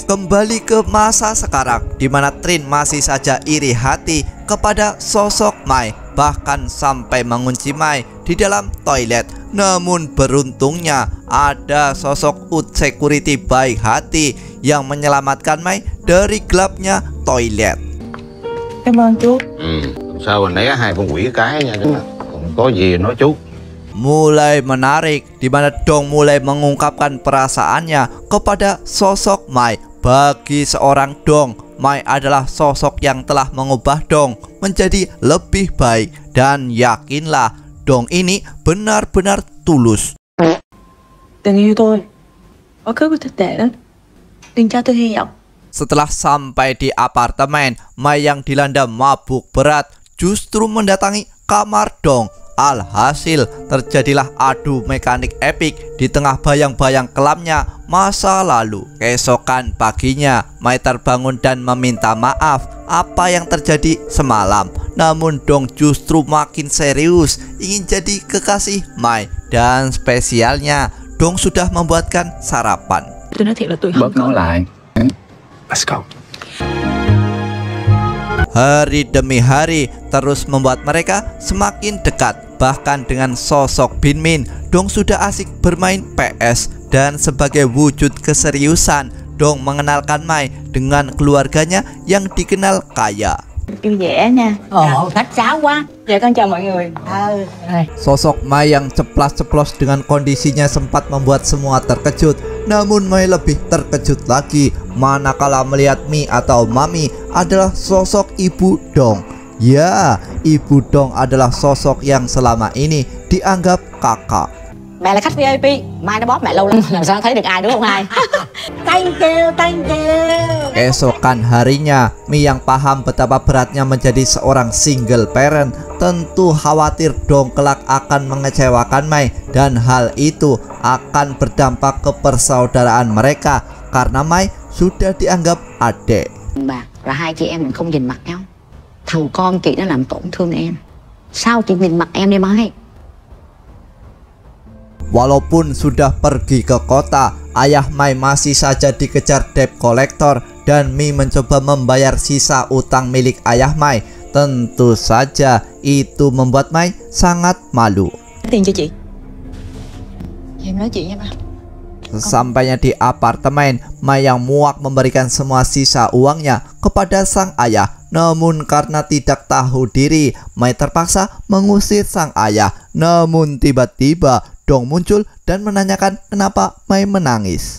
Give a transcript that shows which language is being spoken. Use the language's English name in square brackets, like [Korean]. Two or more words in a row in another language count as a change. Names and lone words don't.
[Indonesian] Kembali ke masa sekarang, di mana Trin masih saja iri hati kepada sosok Mai, bahkan sampai mengunci Mai di dalam toilet. Namun beruntungnya ada sosok security baik hati yang menyelamatkan Mai dari gelapnya toilet. [Vietnamese] Cảm ơn chú. Sao mình lấy hai con quỷ cái nha, chứ không có gì nói chú. [Indonesian] Mulai menarik, di mana Dong mulai mengungkapkan perasaannya kepada sosok Mai. Bagi seorang Dong, Mai adalah sosok yang telah mengubah Dong menjadi lebih baik. Dan yakinlah, Dong ini benar-benar tulus. [Vietnamese] Tình yêu tôi, quá khứ của tồi tệ lắm. Đừng cho tôi hy vọng. [Indonesian] Setelah sampai di apartemen, Mai yang dilanda mabuk berat justru mendatangi kamar Dong. Alhasil terjadilah adu mekanik epik di tengah bayang-bayang kelamnya masa lalu. Keesokan paginya, Mai terbangun dan meminta maaf apa yang terjadi semalam. Namun Dong justru makin serius ingin jadi kekasih Mai. Dan spesialnya, Dong sudah membuatkan sarapan. [Vietnamese] Tôi nói thiệt là tôi Bớt nói lại. [English] Let's go. [Indonesian] Hari demi hari terus membuat mereka semakin dekat. Bahkan dengan sosok Bin Min, Dong sudah asik bermain PS. Dan sebagai wujud keseriusan, Dong mengenalkan Mai dengan keluarganya yang dikenal kaya. [Vietnamese] Vui vẻ nha. Khách sáo quá. Dạ con chào mọi người. [Indonesian] Sosok Mai yang ceplas-ceplos dengan kondisinya sempat membuat semua terkejut. Namun Mai lebih terkejut lagi manakala melihat Mi atau Mami adalah sosok ibu Dong. Ya, ibu Dong adalah sosok yang selama ini dianggap kakak. [Vietnamese] Mẹ là khách VIP, Mai nó bóp mẹ lâu lắm, làm sao thấy được ai đúng không Hai? [English] Thank you. [Indonesian] Keesokan harinya, Mi yang paham betapa beratnya menjadi seorang [English] single parent [Indonesian] tentu khawatir Dong kelak akan mengecewakan Mai, dan hal itu akan berdampak ke persaudaraan mereka karena Mai sudah dianggap adik. [Vietnamese] Bà và hai chị em mình không nhìn mặt nhau. Thằng con chị nó làm tổn thương em. Sao chị nhìn mặt em đi Mai? [Indonesian] Walaupun sudah pergi ke kota, ayah Mai masih saja dikejar [English] debt collector [Indonesian] dan Mi mencoba membayar sisa utang milik ayah Mai. Tentu saja itu membuat Mai sangat malu. [Vietnamese] Tiền cho chị. Em nói chuyện nha ba. [Indonesian] Sesampainya di apartemen, Mai yang muak memberikan semua sisa uangnya kepada sang ayah. Namun karena tidak tahu diri, Mai terpaksa mengusir sang ayah. Namun tiba-tiba Dong muncul dan menanyakan kenapa Mai menangis.